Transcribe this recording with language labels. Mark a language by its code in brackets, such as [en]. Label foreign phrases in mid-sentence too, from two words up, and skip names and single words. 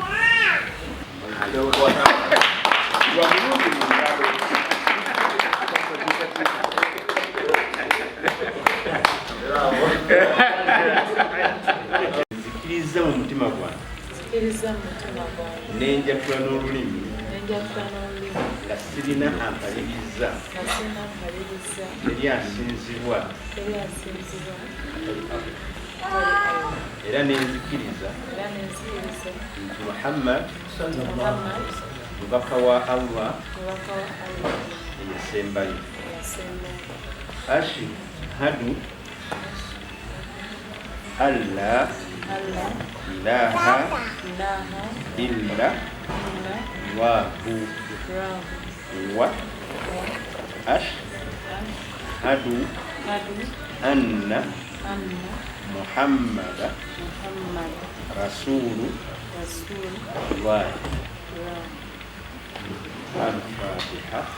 [lg] nzikiriza mu mutima gwange nenjatula n'olulimi nga sirina ampaliriza eri asinzibwa era nenzikiriza nti Muhammad mubaka wa Allah eyasembayo [ar] أشهد أن لا إله إلا الله وأشهد أن محمدا رسول الله. [lg] Al-Fatiha.